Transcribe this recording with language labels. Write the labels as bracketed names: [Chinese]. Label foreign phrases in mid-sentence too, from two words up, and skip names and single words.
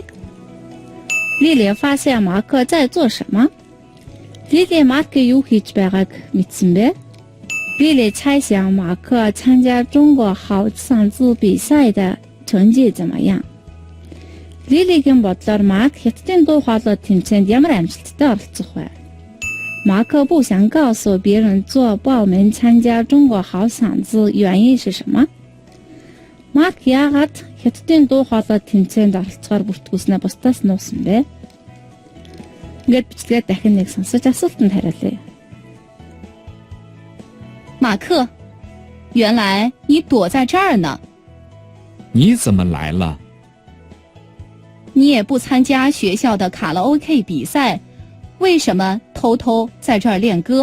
[Chinese] Лили 发现马克在做什么? [Mongolian] Лили Марк юу хийж байгааг мэдсэн бэ? [Chinese] Лили 猜想马克参加中国好嗓子比赛的成绩怎么样? [Mongolian] Лилигийн бодлоор Марк Хятадын дуу хоолой тэмцээнд ямар амжилттай оролцох вэ? [Chinese] Марк 不想告诉别人做报名参加中国好嗓子原因是什么? [Mongolian] Марк яагаад Хятадын дуу хоолой тэмцээнд оролцохоор бүртгүүлснээ бусдаас нуусан бэ? Ингээд бичлэгээ дахин нэг сонсож асуултанд хариулъя. [Chinese] 马克，原来你躲在这儿呢。你怎么来了？你也不参加学校的卡拉 OK 比赛，为什么偷偷在这儿练歌？